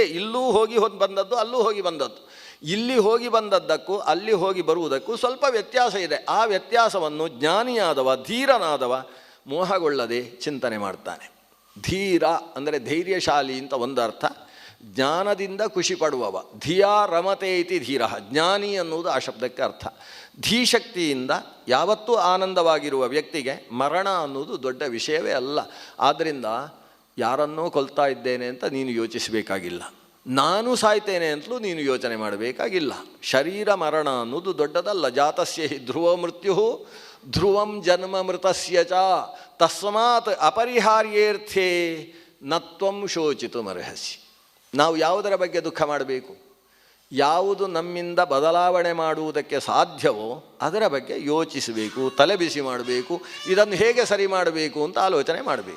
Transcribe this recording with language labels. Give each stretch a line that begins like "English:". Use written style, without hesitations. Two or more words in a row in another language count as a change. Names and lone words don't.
Kannada: ಇಲ್ಲೂ ಹೋಗಿ ಬಂದದ್ದು, ಅಲ್ಲೂ ಹೋಗಿ ಬಂದದ್ದು. ಇಲ್ಲಿ ಹೋಗಿ ಬಂದದ್ದಕ್ಕೂ ಅಲ್ಲಿ ಹೋಗಿ ಬರುವುದಕ್ಕೂ ಸ್ವಲ್ಪ ವ್ಯತ್ಯಾಸ ಇದೆ. ಆ ವ್ಯತ್ಯಾಸವನ್ನು ಜ್ಞಾನಿಯಾದವ, ಧೀರನಾದವ ಮೋಹಗೊಳ್ಳದೆ ಚಿಂತನೆ ಮಾಡ್ತಾನೆ. ಧೀರ ಅಂದರೆ ಧೈರ್ಯಶಾಲಿ ಅಂತ ಒಂದು ಅರ್ಥ. ಜ್ಞಾನದಿಂದ ಖುಷಿ ಪಡುವವ.
Sanskrit: ಧಿಯಾ ರಮತೆ ಇತಿ ಧೀರ.
Kannada: ಜ್ಞಾನಿ ಅನ್ನುವುದು ಆ ಶಬ್ದಕ್ಕೆ ಅರ್ಥ. ಧೀಶಕ್ತಿಯಿಂದ ಯಾವತ್ತೂ ಆನಂದವಾಗಿರುವ ವ್ಯಕ್ತಿಗೆ ಮರಣ ಅನ್ನೋದು ದೊಡ್ಡ ವಿಷಯವೇ ಅಲ್ಲ. ಆದ್ದರಿಂದ ಯಾರನ್ನೋ ಕೊಲ್ತಾ ಇದ್ದೇನೆ ಅಂತ ನೀನು ಯೋಚಿಸಬೇಕಾಗಿಲ್ಲ. ನಾನು ಸಾಯ್ತೇನೆ ಅಂತಲೂ ನೀನು ಯೋಚನೆ ಮಾಡಬೇಕಾಗಿಲ್ಲ. ಶರೀರ ಮರಣ ಅನ್ನೋದು ದೊಡ್ಡದಲ್ಲ.
Sanskrit: ಜಾತಸ್ಯ ಹಿ ಧ್ರುವ ಮೃತ್ಯು ಧ್ರುವಂ ಜನ್ಮ ಮೃತಸ್ಯ ಚ ತಸ್ಮಾತ್ ಅಪರಿಹಾರ್ಯೇರ್ಥೇ ನತ್ವಂ ಶೋಚಿತುಮರ್ಹಸಿ.
Kannada: ನಾವು ಯಾವುದರ ಬಗ್ಗೆ ದುಃಖ ಮಾಡಬೇಕು? ಯಾವುದು ನಮ್ಮಿಂದ ಬದಲಾವಣೆ ಮಾಡುವುದಕ್ಕೆ ಸಾಧ್ಯವೋ ಅದರ ಬಗ್ಗೆ ಯೋಚಿಸಬೇಕು, ತಲೆ ಬಿಸಿ ಮಾಡಬೇಕು, ಇದನ್ನು ಹೇಗೆ ಸರಿ ಮಾಡಬೇಕು ಅಂತ ಆಲೋಚನೆ ಮಾಡಬೇಕು.